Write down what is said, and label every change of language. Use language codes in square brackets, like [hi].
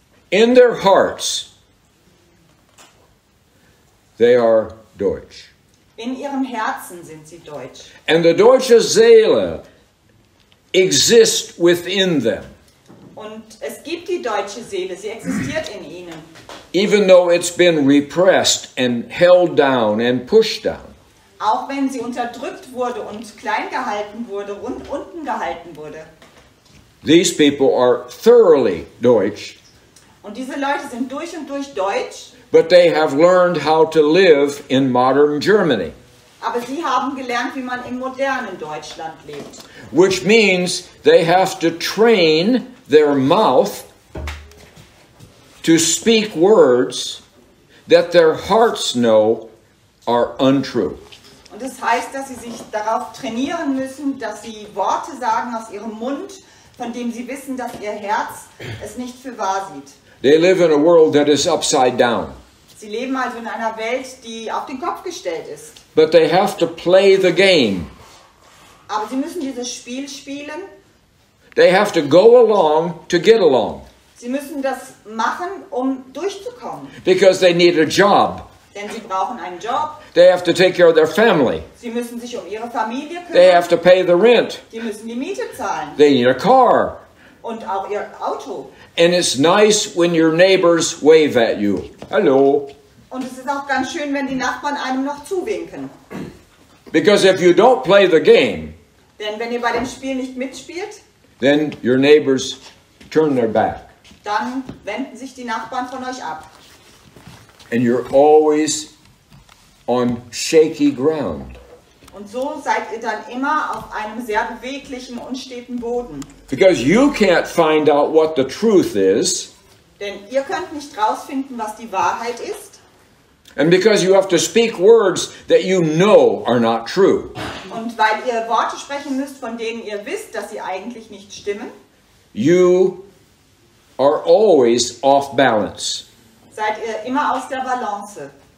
[en] In their hearts, they are Deutsch. [de] In ihrem Herzen sind sie deutsch. [en] And the [de] deutsche Seele [en] exists within them, [de] Und es gibt die deutsche Seele, sie existiert in ihnen. [en] even though it's been repressed and held down and pushed down. [de] Auch wenn sie unterdrückt wurde und klein gehalten wurde und unten gehalten wurde. [en] These people are thoroughly Deutsch, [de] Und diese Leute sind durch und durch deutsch, [en] but they have learned how to live in modern Germany, [de] aber sie haben gelernt, wie man im modernen Deutschland lebt. [en] which means they have to train their mouth to speak words that their hearts know are untrue. [de] Und das heißt, dass sie sich darauf trainieren müssen, dass sie Worte sagen aus ihrem Mund, von dem sie wissen, dass ihr Herz es nicht für wahr sieht. [en] They live in a world that is upside down, [de] Sie leben also in einer Welt, die auf den Kopf gestellt ist. [en] but they have to play the game. [de] Aber sie müssen dieses Spiel spielen. [en] They have to go along to get along, [de] Sie müssen das machen, um durchzukommen. [en] because they need a job. [de] Denn sie brauchen einen Job. [en] They have to take care of their family. [de] Sie müssen sich um ihre Familie [en] They [de] kümmern. [en] have to pay the rent. [de] Die müssen die Miete zahlen. [en] They need a car. [de] Und auch ihr Auto. [en] And it's nice when your neighbors wave at you. Hello. [de] Und es ist auch ganz schön, wenn die Nachbarn einem noch zuwinken. [en] Because if you don't play the game, [de] Denn wenn ihr bei dem Spiel nicht mitspielt, [en] then your neighbors turn their back. [de] dann wenden sich die Nachbarn von euch ab. [en] And you're always on shaky ground. [de] Und so seid ihr dann immer auf einem sehr beweglichen, unsteten Boden. [en] Because you can't find out what the truth is. [de] Denn ihr könnt nicht rausfinden, was die Wahrheit ist. [en] And because you have to speak words that you know are not true. [de] Und weil ihr Worte sprechen müsst, von denen ihr wisst, dass sie eigentlich nicht stimmen, [en] You are always off balance. [de] seid ihr immer aus der Balance.